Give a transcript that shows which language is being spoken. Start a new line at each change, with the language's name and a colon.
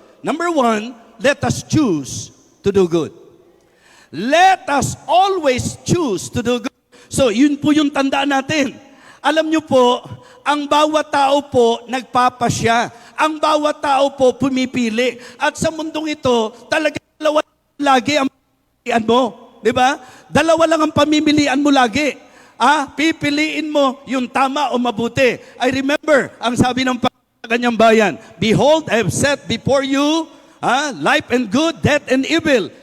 English: Number one, let us choose to do good. Let us always choose to do good.
Filipino: So yun po yung tandaan natin. Alam nyo po, ang bawat tao po nagpapasya. Ang bawat tao po pumipili. At sa mundong ito, talaga dalawa lagi ang pamimilian mo. Di ba? Dalawa lang ang pamimilian mo lagi. Pipiliin mo yung tama o mabuti.
English: I remember,
Filipino: ang sabi ng kanyang bayan,
English: behold, I have set before you life and good, death and evil.